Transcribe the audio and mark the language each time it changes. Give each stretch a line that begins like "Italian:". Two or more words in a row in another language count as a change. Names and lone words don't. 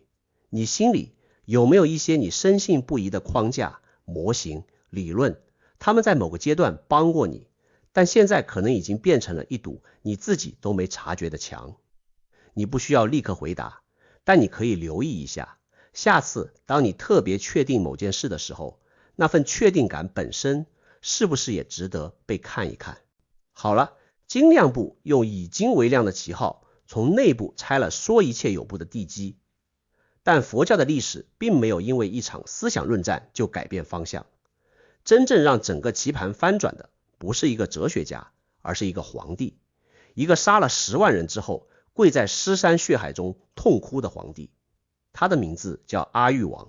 Chinese: 你心裡有沒有一些你深信不疑的框架、模型、理論，他們在某個階段幫過你，但現在可能已經變成了一堵你自己都沒察覺的牆？你不需要立刻回答，但你可以留意一下，下次當你特別確定某件事的時候，那份確定感本身是不是也值得被看一看？好了，精量部用以精為量的旗號，從內部拆了說一切有部的地基。但佛教的歷史並沒有因為一場思想論戰就改變方向。真正讓整個棋盤翻轉的，不是一個哲學家，而是一個皇帝，一個殺了10萬人之後跪在屍山血海中痛哭的皇帝。他的名字叫阿育王。